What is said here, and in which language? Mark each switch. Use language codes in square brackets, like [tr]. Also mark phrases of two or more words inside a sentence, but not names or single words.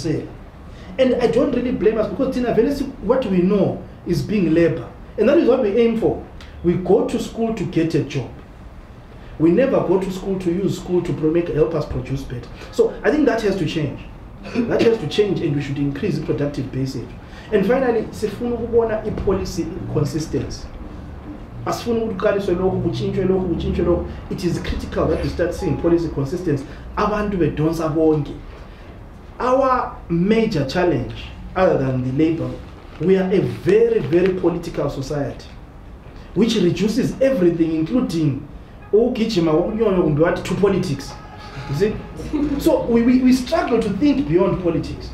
[en] And I don't really blame us because what we know is being labor. And that is what we aim for. We go to school to get a job. We never go to school to use school to help us produce better. So I think that has to change. That has to change, and we should increase the productive base. And finally, [zu] sifuna ukubona i- [en] policy consistency. [zu] Asifuna ukukaliswa lokhu kuchintshwe lokhu. [en] It is critical that we start seeing policy consistency [zu] abantu bedonsa bonke. [en] Our major challenge, other than the labor, we are a very, very political society, which reduces everything, including to politics. You see? So we struggle to think beyond politics.